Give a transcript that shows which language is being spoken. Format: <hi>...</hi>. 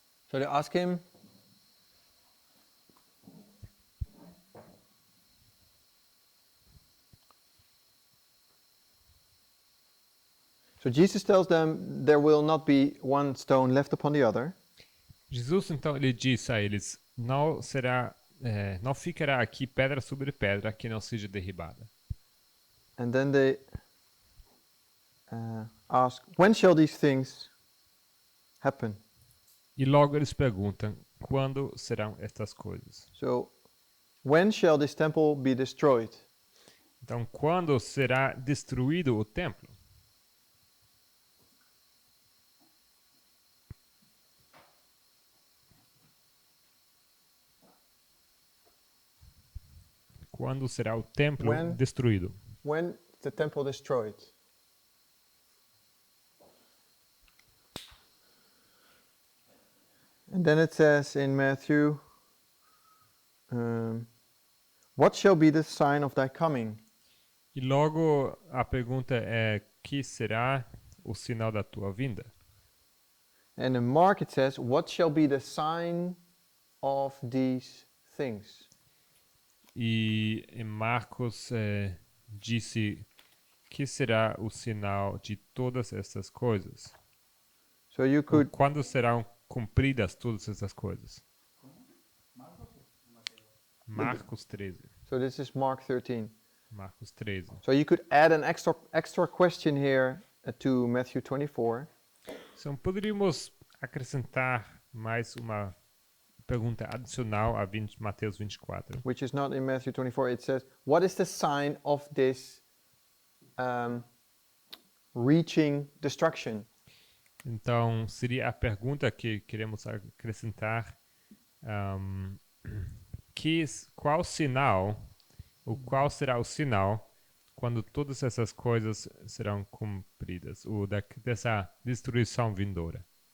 <en>So they ask him, so Jesus tells them there will not be one stone left upon the other.</en> <pt>Jesus então ele diz a eles: não ficará aqui pedra sobre pedra que não seja derribada.</pt> <en>And then they ask, when shall these things happen?</en> <pt>E logo eles perguntam: quando serão estas coisas?</pt> <en>So, when shall this temple be destroyed?</en> <pt>Então, quando será destruído o templo? Quando será o templo destruído?</pt> <en>When the temple destroyed? And then it says in Matthew, what shall be the sign of thy coming?</en> <pt>E logo a pergunta é: que será o sinal da tua vinda?</pt> <en>And in Mark it says, what shall be the sign of these things?</en> <pt>E em Marcos disse: que será o sinal de todas essas coisas?</pt> <en>So you could,</en> <pt>Quando serão cumpridas todas essas coisas? Marcos 13.</pt> <en>so this is Mark 13.</en> <pt>Marcos 13.</pt> <en>So you could add an extra question here to Matthew 24.</en> <pt>Então poderíamos acrescentar mais uma pergunta adicional a Mateus 24.</pt> <en>Which is not in Matthew 24. It says, what is the sign of this reaching destruction?</en> <pt>Então, seria a pergunta que queremos acrescentar. ahm, qual sinal, ou qual será o sinal quando todas essas coisas serão cumpridas, ou dessa destruição vindoura?</pt>